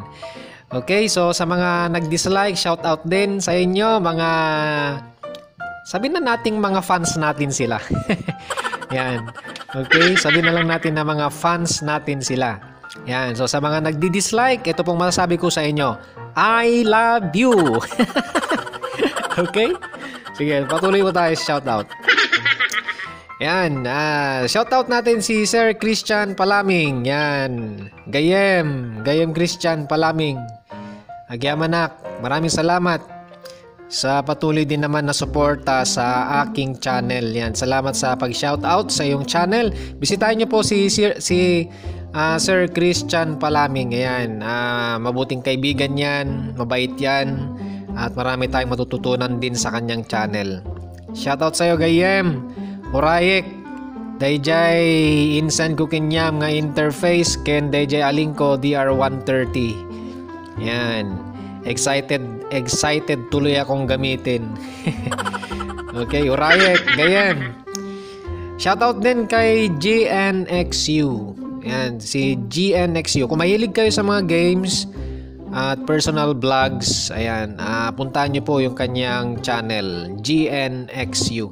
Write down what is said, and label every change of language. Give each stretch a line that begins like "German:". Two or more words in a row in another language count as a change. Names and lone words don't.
Filipino: Okay, so sa mga nag-dislike, shout out din sa inyo, mga sabihin na nating mga fans natin sila. Ayan. Okay, sabihin na lang natin na mga fans natin sila. Yan. So sa mga nagdi-dislike, ito pong masasabi ko sa inyo,
English: I love you.
Filipino: Okay? Sige, patuloy po tayo sa shoutout. Yan. Shoutout natin si Sir Christian Palaming. Yan. Gayem Christian Palaming. Agyamanak, maraming salamat sa patuloy din naman na suporta sa aking channel. Yan. Salamat sa pag-shoutout sa iyong channel. Bisitahin niyo po si Sir Christian Palaming. Ayan, mabuting kaibigan yan, mabait yan, at marami tayong matututunan din sa kanyang channel. Shoutout sa'yo, Gayem, Murayek, Dayjay, Insan Kukinyam nga interface, Ken Dayjay Alingko, DR130. Yan, excited tuloy akong gamitin. Okay, Murayek, Gayem. Shoutout din kay GNXU. Yan, si GNXU. Kung mahilig kayo sa mga games at personal vlogs, ayan, puntahan nyo po yung kanyang channel, GNXU.